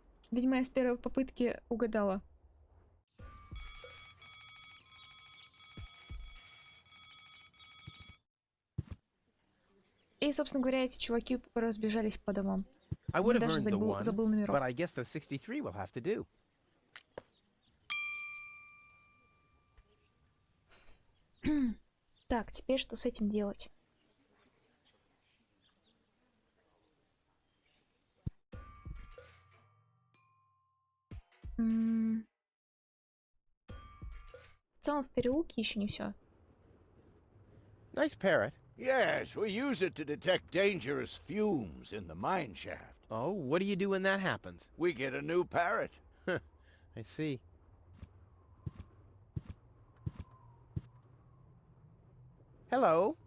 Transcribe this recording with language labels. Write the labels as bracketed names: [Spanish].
[Russian] Видимо, я с первой попытки угадала. И, собственно говоря, эти чуваки разбежались по домам. [English] I would have [Russian] Даже [English] earned the one, [Russian] забыл номерок. [English] but I guess the 63 will have to do. [Russian] Так, теперь что с этим делать? В целом в переулке еще не все. [English] Nice parrot. Yes, we use it to detect dangerous fumes in the mine shaft. Oh, what do you do when that happens? We get a new parrot. I see. Hello.